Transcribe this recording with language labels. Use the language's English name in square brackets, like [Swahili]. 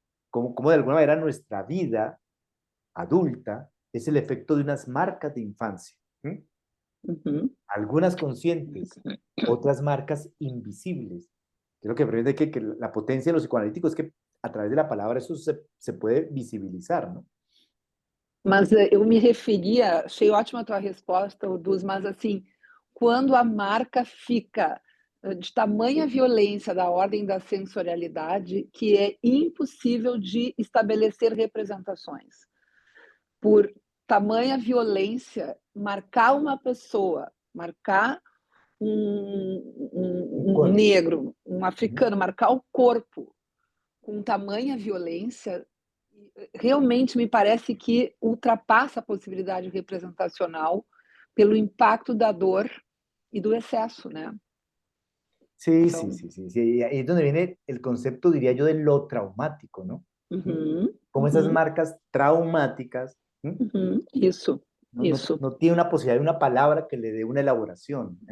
[Spanish] Como de alguna manera nuestra vida adulta es el efecto de unas marcas de infancia. Algunas conscientes, otras marcas invisibles. Creo que permite que la potencia de los psicoanalíticos es que a través de la palabra eso se puede visibilizar, ¿no? [Portuguese] Mas eu me referia, achei ótima a tua resposta, Oduz, mas assim, quando a marca fica de tamanha violência da ordem da sensorialidade que é impossível de estabelecer representações. Por tamanha violência, marcar uma pessoa, marcar um negro, um africano, marcar o corpo com tamanha violência, realmente me parece que ultrapassa a possibilidade representacional pelo impacto da dor y do exceso, ¿no? [Spanish] Sí. Y ahí es donde viene el concepto, diría yo, de lo traumático, ¿no? Como esas marcas traumáticas [Portuguese] Isso, isso, [Spanish] no tiene una posibilidad de una palabra que le dé una elaboración.